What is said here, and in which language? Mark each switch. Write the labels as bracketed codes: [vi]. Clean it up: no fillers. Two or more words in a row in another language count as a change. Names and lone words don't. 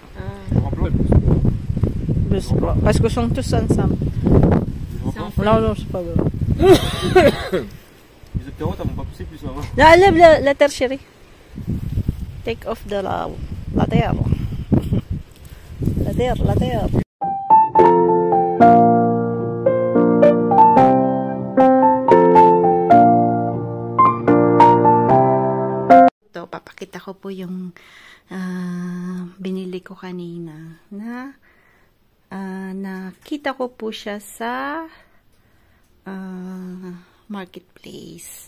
[fr] En blanc. Parce que sont tous ensemble. Non, non, c'est pas vrai. Les autres carottes, elles vont pas pousser plus avant. Non, enlève la terre, chérie. [en] Take off [fr] la terre. La terre. [tl] Ito, papakita ko po yung binili ko kanina na nakita ko po siya sa marketplace.